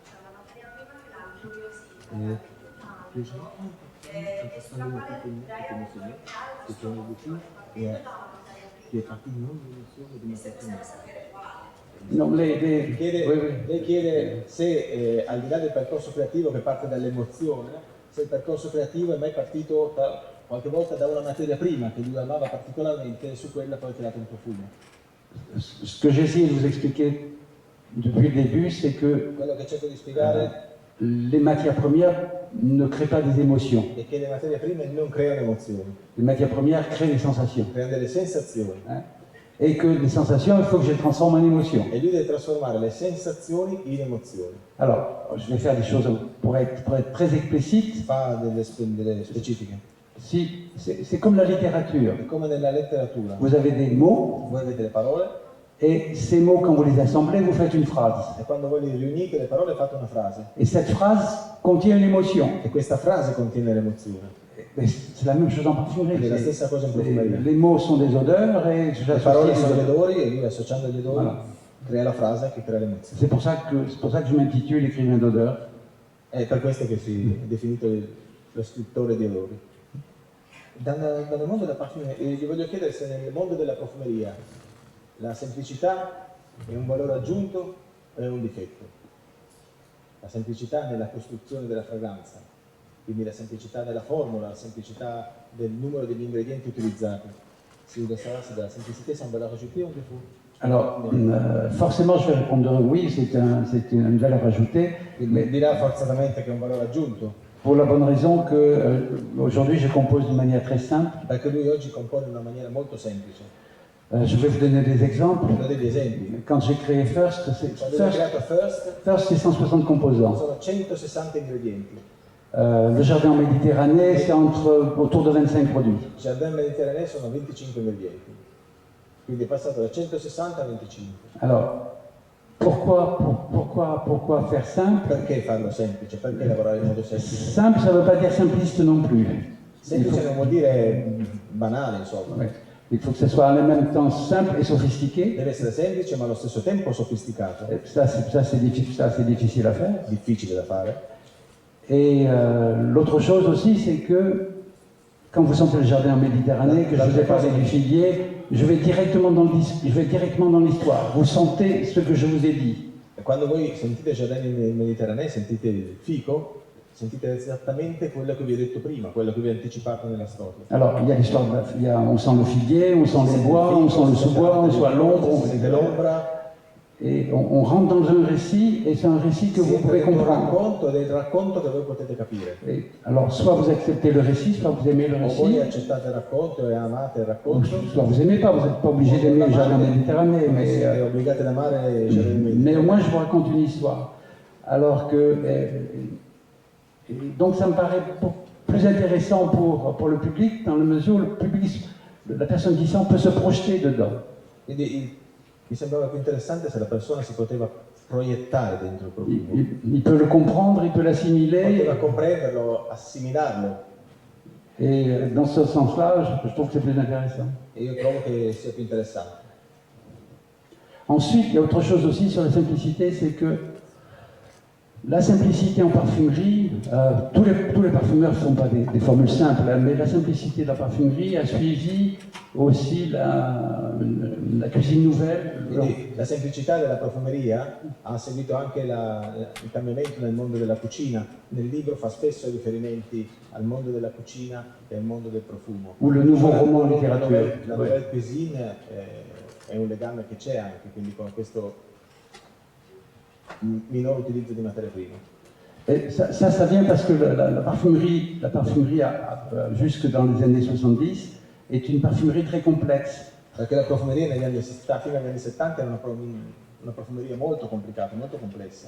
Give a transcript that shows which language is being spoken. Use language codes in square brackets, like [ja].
[it] Cioè una materia prima che l'ha incuriosita tanto e sulla quale lei ha voluto creare la sua emozione partendo da una materia prima. E se possiamo sapere quale? [fr] Non, [it] Lei chiede se al di là del percorso creativo che parte dall'emozione, se il percorso creativo è mai partito qualche volta da una materia prima che lui amava particolarmente e su quella poi ha creato un profumo. [fr] Ce que j'ai essayé de vous expliquer depuis le début, c'est que [it] Quello che cerco di spiegare [fr] les matières premières ne créent pas des émotions. [it] è che le materie prime non creano emozioni, [fr] Les matières premières créent des sensations. [it] creano delle sensazioni. [fr] Et que les sensations, il faut que je les transforme en émotions. [it] E lui deve trasformare le sensazioni in emozioni. [fr] Alors, je vais faire des choses pour être très explicite. [it] Fa delle specifiche. [fr] Si, c'est comme la littérature. [it] È come nella letteratura. [fr] Vous avez des mots, [it] Voi avete le parole [fr] et ces mots, quand vous les assemblez, vous faites une phrase. [it] e quando voi li riunite le parole fate una frase. [fr] Et cette phrase contient une émotion. [it] E questa frase contiene l'emozione. [fr] Mais c'est la même chose en parfumerie. [it] Ed è la stessa cosa in profumeria. [fr] Les mots sont des odeurs et je [it] Le parole sono gli [fr] l'associe. [it] odori e lui associando gli odori [fr] Voilà. [it] crea la frase che crea l'emozione. [fr] C'est pour ça que je m'intitule écrivain d'odeur. [it] È per questo che si è definito lo scrittore di odori. Dal mondo della parfumeria, gli voglio chiedere se nel mondo della profumeria la semplicità è un valore aggiunto o è un difetto. La semplicità nella costruzione della fragranza, quindi la semplicità della formula, la semplicità del numero degli ingredienti utilizzati. [fr] Si vous voulez savoir si la simplicité c'est un valeur ajoutée ou un défaut? Alors, forcément, je vais répondre oui, c'est une valeur ajoutée, [it] Mi dirà forzatamente che è un valore aggiunto, [fr] pour la bonne raison que aujourd'hui je compose d'une manière très simple. [it] perché lui oggi compone in una maniera molto semplice. [fr] Je vais vous donner des exemples. [it] Do degli esempi. [fr] Quand j'ai créé First, [it] Quando ho creato First [fr] c'est 160 composants. [it] sono 160 ingredienti. [fr] Le jardin méditerranéen, c'est autour de 25 produits. [it] Il Jardin Mediterraneo sono 25 ingredienti. Quindi è passato da 160 a 25. [fr] Alors, Pourquoi faire simple? [it] Perché farlo semplice? Perché lavorare in modo semplice? [fr] Simple, ça ne veut pas dire simpliste non plus. [it] Semplice non vuol dire banale, insomma. [fr] Ouais. Il faut que ce soit en même temps simple et sophistiqué. [it] Deve essere semplice ma allo stesso tempo sofisticato. [fr] Ça, c'est difficile à faire. [it] Difficile da fare. [fr] Et l'autre chose aussi, c'est que quand vous sentez le jardin en Méditerranée, que je vous ai parlé du figuier, je vais directement dans l'histoire. Vous sentez ce que je vous ai dit. [it] Quando voi sentite il giardino nel Mediterraneo, sentite il fico, sentite esattamente quello che vi ho detto prima, quello che vi ho anticipato nella storia. [fr] Alors, il y a l'histoire, on sent le figuier, on sent les bois, on sent le sous-bois, on sent l'ombre, [it] on sente l'ombra. [fr] Et on rentre dans un récit, et c'est un récit que vous pouvez comprendre. [it] Ed è il racconto che voi potete capire. [fr] Et alors, soit vous acceptez le récit, soit vous aimez le [it] O voi [fr] récit, [it] accettate il racconto e amate il racconto, [fr] soit vous n'aimez pas, vous n'êtes pas obligé d'aimer le jardin Méditerranée, [it] siete obbligati ad amare il giardino [fr] mais [it] Mediterraneo. [fr] au moins je vous raconte une histoire. Alors que, et donc ça me paraît plus intéressant pour le public, dans la mesure où le public, la personne qui sent peut se projeter dedans. [it] Quindi mi sembrava più interessante se la persona si poteva proiettare dentro il profumo. [fr] Il peut le comprendre, il peut l'assimiler. [it] Poteva comprenderlo, assimilarlo. [fr] Et dans ce sens-là, je trouve que c'est plus intéressant. [it] E io trovo che sia più interessante. [fr] Ensuite, il y a autre chose aussi sur la simplicité, c'est que la simplicité en parfumerie, tous les parfumeurs ne font pas des formules simples, hein, mais la simplicité de la parfumerie a suivi aussi la cuisine nouvelle. [it] Quindi la semplicità della profumeria ha seguito anche il cambiamento nel mondo della cucina. Nel libro fa spesso riferimenti al mondo della cucina e al mondo del profumo. [fr] Ou le nouveau roman en littérature. [it] La nouvelle cuisine è un legame che c'è anche, quindi con questo minor utilizzo di materie prime. [fr] Et ça vient parce que la parfumerie jusque dans les années 70, est une parfumerie très complexe. [it] Perché la profumeria fino agli anni 70 era una profumeria molto complicata, molto complessa.